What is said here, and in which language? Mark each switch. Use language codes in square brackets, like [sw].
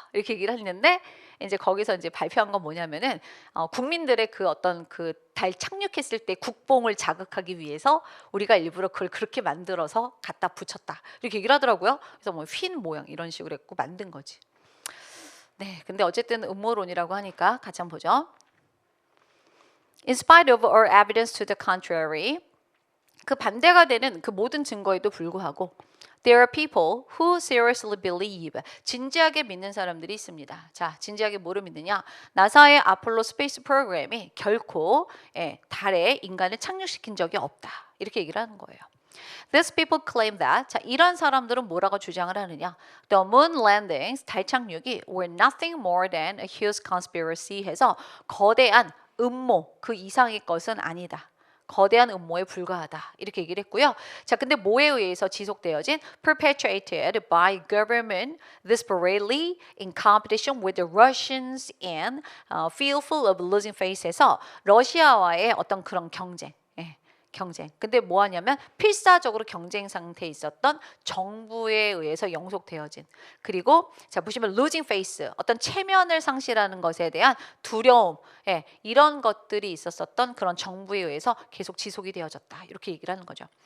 [ko] 이렇게 얘기를 했는데 이제 거기서 이제 발표한 건 뭐냐면은 국민들의 그 어떤 그 달 착륙했을 때 국뽕을 자극하기 위해서 우리가 일부러 그걸 그렇게 만들어서 갖다 붙였다. 이렇게 얘기를 하더라고요. 그래서 뭐 휜 모양 이런 식으로 했고 만든 거지. 네, 근데 어쨌든 음모론이라고 하니까 같이 한번 보죠. [en] In spite of all evidence to the contrary [ko] 그 반대가 되는 그 모든 증거에도 불구하고 [en] There are people who seriously believe [ko] 진지하게 믿는 사람들이 있습니다. 자, 진지하게 뭐를 믿느냐? 나사의 아폴로 스페이스 프로그램이 결코 달에 인간을 착륙시킨 적이 없다. 이렇게 얘기를 하는 거예요. [en] These people claim that [ko] 자, 이런 사람들은 뭐라고 주장을 하느냐? [en] The moon landings [ko] 달 착륙이 [en] were nothing more than a huge conspiracy [ko] 해서 거대한 음모 그 이상의 것은 아니다. 거대한 음모에 불과하다 이렇게 얘기를 했고요. 자, 근데 뭐에 의해서 지속되어진 [en] perpetuated by government desperately in competition with the Russians and fearful of losing face [ko] 에서 러시아와의 어떤 그런 경쟁, 경쟁. 근데 뭐 하냐면 필사적으로 경쟁 상태에 있었던 정부에 의해서 영속되어진. 그리고 자 보시면 [en] losing face, [ko] 어떤 체면을 상실하는 것에 대한 두려움, 예, 이런 것들이 있었었던 그런 정부에 의해서 계속 지속이 되어졌다. 이렇게 얘기를 하는 거죠.